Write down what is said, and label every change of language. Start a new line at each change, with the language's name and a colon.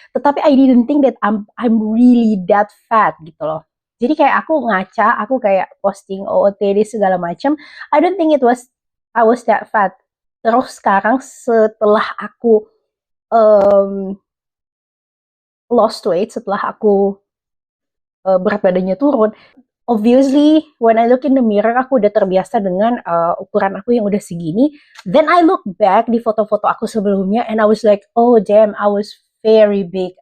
English: Tetapi I didn't think that I'm really that fat gitu loh.
Indonesian: Jadi kayak aku ngaca, aku kayak posting OOTD segala macam.
English: I don't think I was that fat.
Indonesian: Terus sekarang setelah aku um,
English: lost weight,
Indonesian: setelah aku berat badannya turun,
English: obviously when I look in the mirror
Indonesian: aku udah terbiasa dengan ukuran aku yang udah segini.
English: Then I look back
Indonesian: di foto-foto aku sebelumnya
English: and I was like, oh damn, I was very big.